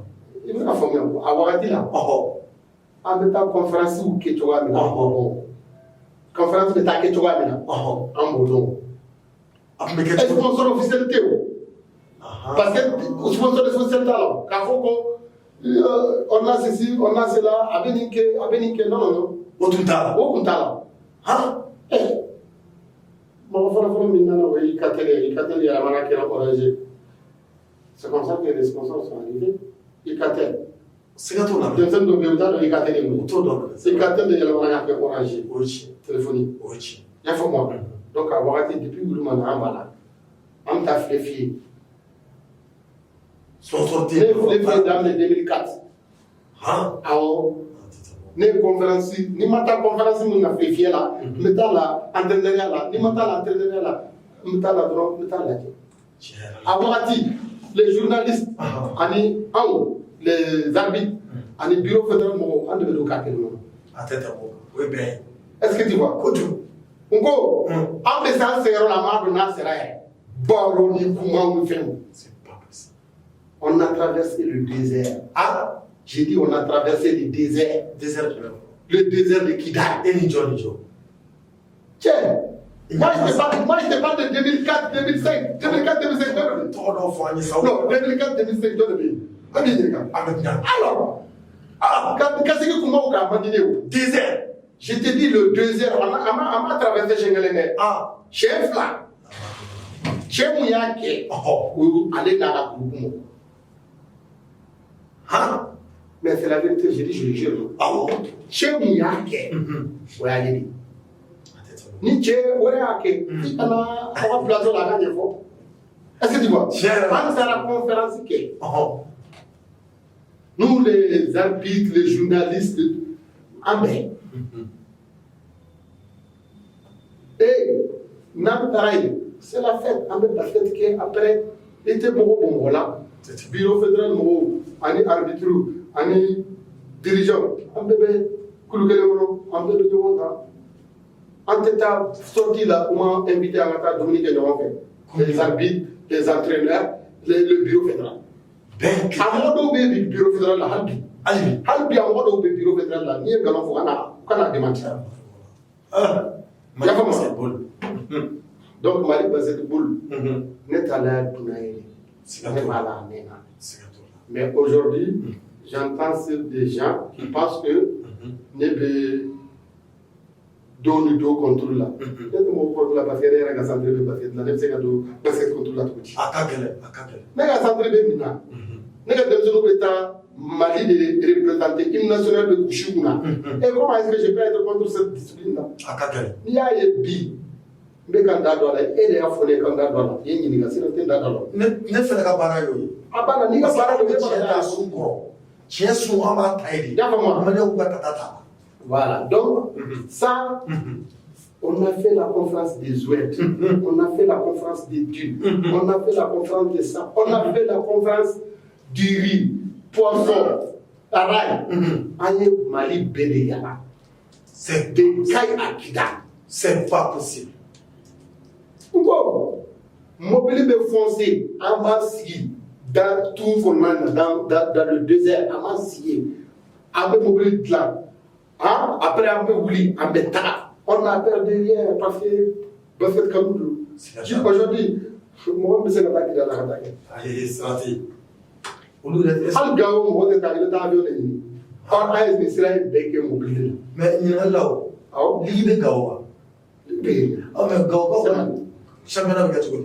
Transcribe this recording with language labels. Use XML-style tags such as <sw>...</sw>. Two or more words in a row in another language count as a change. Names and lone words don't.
<bm>I bɛna faamuya ko a wagati la. An bɛ taa conférence kɛ cogoya min na. Conférence bɛ taa kɛ cogoya min na. An b'o dɔn. A tun bɛ kɛ cogo di?</bm> <fr>Sponsor officiel</fr> <bm>tɛ o.</bm> <fr>Parce que sponsor officiel</fr> <bm>t'a la. K'a fɔ ko</bm> <fr>on a ceci, on a cela,</fr> <bm>a bɛ nin kɛ, non. O tun t'a la. O tun t'a la.</bm> <fr>Mon frère Minana, oui, Catel, à la Marrakech, c'est comme ça que les sponsors sont arrivés.</fr> <bm>Icatel, siga t'o la denmisɛnnin dɔ bɛ yen u t'a dɔn i ka teli o t'o dɔn i ka teli de yɛlɛmana k'a kɛ orange o ye tiɲɛ téléphone o ye tiɲɛ i y'a faamu wa donc a wagati depuis wulu ma na an b'a la an bɛ taa filɛ f'i ye sponsor ne ye filɛ f'i ye daminɛ 2004 han awɔ ne ye conférence ni ma taa conférence min na filɛ fiyɛ la n bɛ taa la entraîneuriat la ni ma taa la entraîneuriat la n bɛ taa la dɔrɔn n bɛ taa lajɛ a wagati</bm> <fr>les journalistes</fr> <bm>ani anw</bm> <fr>les arbitres</fr> <bm>ani</bm> <fr>bureau fédéral</fr> <bm>mɔgɔw an de bɛ don k'a kɛ ɲɔgɔn na a tɛ tɛmɛ o kan o ye bɛn ye</bm> <fr>est ce que tu vois</fr> <bm>kojugu n ko an bɛ se an seyɔrɔ la an m'a dɔn n'a sera yɛrɛ baro ni kumaw ni fɛnw</bm> <fr>c'est pas possible on a traversé le désert ah j'ai dit on a traversé le désert</fr> <bm>désert jumɛn</bm> <fr>le désert de Kidal</fr> <bm>e ni jɔ ni jɔ</bm> <fr>tiens moi je te parle de 2004 2005 2004 2005</fr> <bm>tɔgɔ dɔw fɔ an ye sa non 2004 2005 jɔ de bɛ yen an b'i ɲininka an bɛ diɲɛ alors ka segin kumaw kan a man di ne o désert</bm> <fr>je te dis le désert on m'a traversé</fr> <bm>siɲɛ kelen dɛ siɲɛ fila cɛ mun y'a kɛ o ale n'a ka groupe mɔgɔ han</bm> <fr>mais c'est la vérité je dis je le jure</fr> <bm>awɔ cɛ mun y'a kɛ o y'ale de ni cɛ wɛrɛ y'a kɛ i kana aw ka plateau la a ka ɲɛfɔ</bm> <fr>est ce que tu vois</fr> <bm>an taara conférence kɛ</bm> <fr>nous les arbitres les journalistes</fr> <bm>an bɛɛ et n'an taara yen</bm> <fr>c'est la fête</fr> <bm>an bɛ basket kɛ après i tɛ mɔgɔ bɔ mɔgɔ la</bm> <fr>bureau fédéral</fr> <bm>mɔgɔw ani arbitre ani dirigeant an bɛɛ bɛ kulu kelen kɔnɔ an bɛɛ bɛ ɲɔgɔn kan an tɛ taa sortie la u ma invité an ka taa dumuni kɛ ɲɔgɔn fɛ</bm> <fr>les arbitres les entraîneurs le bureau fédéral</fr> <bm>a mɔgɔ dɔw bɛ yen bi</bm> <fr>bureau fédéral</fr> <bm>la hali bi a mɔgɔ dɔw bɛ</bm> <fr>bureau fédéral</fr> <bm>la n'i ye nkalon fɔ kana démentir yafa ma donc Mali basketball ne t'a la dunan ye ne b'a la a mɛnna</bm> <fr>mais aujourd'hui j'entends sur des gens qui pensent que</fr> <bm>ne bɛ dɔw ni dɔw contrôle la ne tɛ mɔgɔ contrôle la parce que ne yɛrɛ ka centre bɛ basket la ne bɛ se ka don basket contrôle la cogo di a ka gɛlɛn ne ka centre bɛ min na ne ka denmisɛnninw bɛ taa Mali de représenter</bm> <fr>hymne national</fr> <bm>bɛ gosi kunna</bm> <fr>et comment est-ce que je peux être contre cette discipline là</fr> <bm>a ka gɛlɛn n'i y'a ye bi n bɛ ka n da don a la e de y'a fɔ ne ye ka n da don a la i ye ɲininka sinon tɛ n da don a la ne fɛnɛ ka baara y'o ye a banna n'i ka baara don e tiɲɛ t'a sun kɔrɔ tiɲɛ sun an b'a ta ye de y'a faamu wa maliyɛnw ka tata t'a la</bm> <fr>voilà donc ça on a fait la conférence des oueds on a fait la conférence des dunes on a fait la conférence des sables on a fait la conférence du riz poisson araille</fr> <bm>an ye Mali bɛɛ de yala</bm> <fr>c'est de Kayi à Kidal c'est pas possible</fr> <bm>n ko mobili bɛ foncer an b'a sigi dans tout kɔnɔna na</bm> <fr>dans le désert</fr> <bm>an b'a sigi an bɛ mobili dilan après an bɛ wuli an bɛ taga</bm> <fr>on a perdu rien parce que</fr> <bm>basket kanu don aujourd'hui mɔgɔ min bɛ se ka taa Kidal la ka taa kɛ ayi sira tɛ yen olu yɛrɛ hali Gawo mɔgɔ tɛ taa i bɛ taa avion de ɲini an ye nin sira in bɛɛ kɛ mobili de la mais ɲininkali la o awɔ ligi bɛ Gawo wa bɛ yen mais Gawo championnat bɛ kɛ cogo di</bm>